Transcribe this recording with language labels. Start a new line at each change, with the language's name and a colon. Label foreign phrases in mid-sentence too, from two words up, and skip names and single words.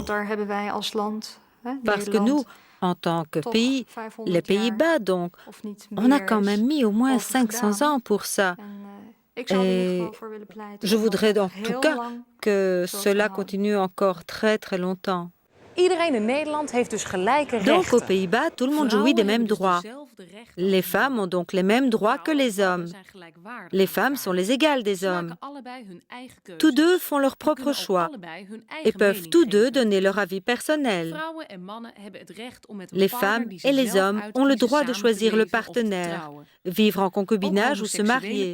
French: Parce que nous, en tant que pays, les Pays-Bas donc, on a quand même mis au moins 500 ans pour ça. Et je voudrais en tout cas que cela continue encore très très longtemps.
Dutch: Iedereen in Nederland heeft dus gelijke rechten.
French: Donc aux Pays-Bas, tout le monde jouit des mêmes droits. Les femmes ont donc les mêmes droits que les hommes. Les femmes sont les égales des hommes. Tous deux font leur propre choix et peuvent tous deux donner leur avis personnel. Les femmes et les hommes ont le droit de choisir le partenaire, vivre en concubinage ou se marier.